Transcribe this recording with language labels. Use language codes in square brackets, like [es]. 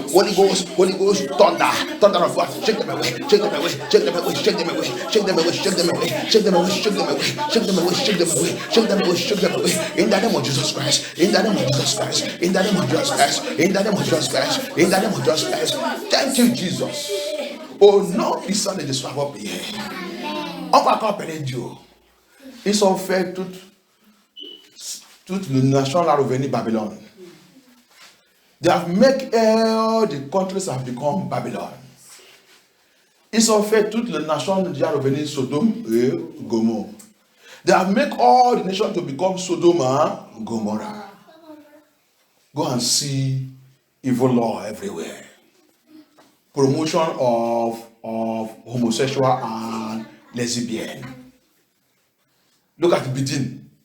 [en] Holy Ghost, thunder, thunder of God, shake them away, shake them away, shake them away, shake them away, shake them away, shake them away, shake them away, shake them away, shake them away, shake them away, shake them away, shake them away. In the name of Jesus Christ, in the name of Jesus Christ, in the name of Jesus Christ, in the name of Jesus Christ, in the name of Jesus Christ. Thank you, Jesus. [fr] Oh non, il s'en est de soi avoir prié. On va accompagner Dieu. Ils ont fait toute la nation là revenir Babylone. [en] They have made all the countries have become Babylon. [fr] Ils ont fait toute la nation déjà revenir Sodome et Gomorrah. [en] They have made all the nations to become Sodom and Gomorrah. Go and see evil law everywhere. Promotion of homosexual and lesbian. Look at Bidin.